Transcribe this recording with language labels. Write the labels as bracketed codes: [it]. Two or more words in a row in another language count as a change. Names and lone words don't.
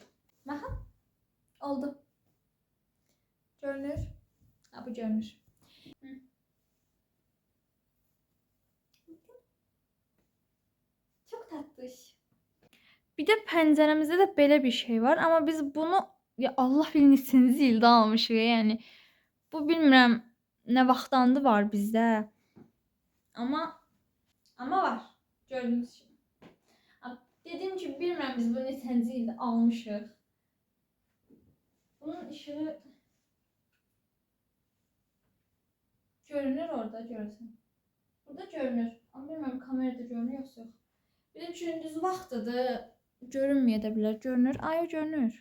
[az] Baxın, oldu. Görünür. Ha bu görünür. [tr] Çok tatlış. Bir de penceremizde de böyle bir şey var ama biz bunu ya Allah bilir [az] neçinci ildə almışıq [tr] yani. [az] Bu bilmirəm nə vaxtdandı var bizdə. [tr] Ama var. Gördüğünüz gibi. Dediğim gibi [az] bilmirəm biz bunu neçinci ildə almışıq. [tr] Bunun ışığı görünür orada görürsən. Burada görünür. [az] Ama bilmirəm kamerada görünür yoxsa yox. Bir de gündüz vaxtıdır. Görünməyə də bilər. Görünür. Ay görünür.